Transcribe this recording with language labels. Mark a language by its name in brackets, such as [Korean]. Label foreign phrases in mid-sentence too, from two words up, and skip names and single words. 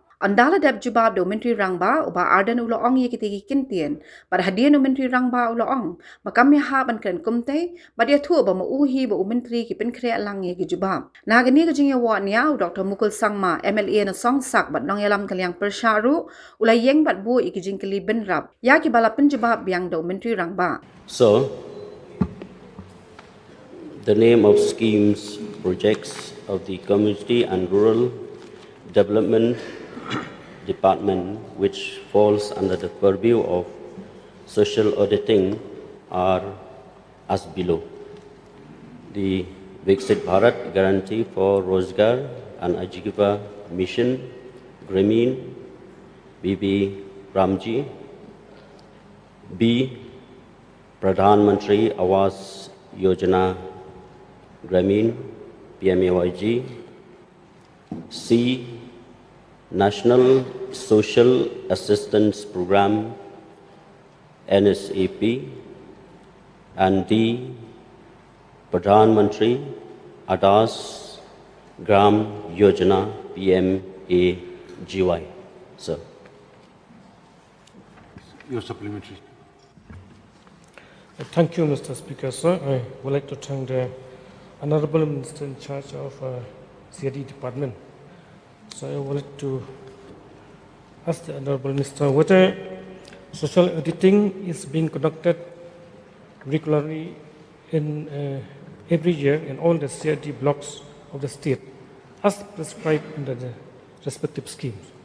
[Khasi] Andala dap jubab do Myntri rang ba uba Ardent ula ong ye kitigi kintian pada hadian do Myntri rang ba ula ong makam ya haban kan kumte badia thu ba mauhi ba Myntri ki Pynkhreh lang ye ki jubab nagani ka jingya wa niya Dr. Mukul Sangma MLA na songsak bat nong yalam kalyang persyaru ula yeng bat bu iki jingkali benrap ya ki bala penjubab biang do Myntri rang ba. [English] So the name of schemes projects of the Community and Rural Development Department, which falls under the purview of social auditing, are as below. The Viksit Bharat Guarantee for Rozgar and Ajivika Mission, Grameen, BB Ramji, B. Pradhan Mantri Awas Yojana Grameen, PMAYG, C. National Social Assistance Program, NSAP, and D. Pradhan Mantri Adas Gram Yojana, PMAGY. Sir. Your supplementary. Thank you, Mr. Speaker, sir. I would like to thank the Honorable Minister in charge of C&RD Department. So I wanted to ask the Honorable Minister whether social auditing is being conducted regularly in every year in all the C&RD blocks of the state, as prescribed under the respective schemes.